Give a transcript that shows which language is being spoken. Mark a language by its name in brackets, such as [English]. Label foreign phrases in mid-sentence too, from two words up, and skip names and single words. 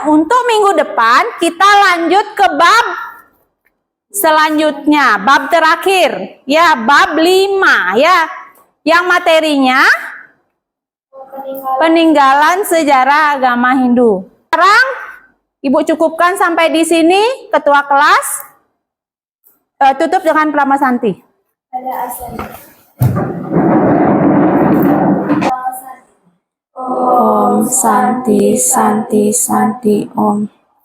[Indonesian] Untuk minggu depan kita lanjut ke bab selanjutnya, bab terakhir ya, bab 5 ya, yang materinya peninggalan sejarah agama Hindu. Sekarang Ibu cukupkan sampai di sini. Ketua kelas tutup dengan Prama Santi. Ada asal. [Sanskrit] Om Santi Santi Santi Om.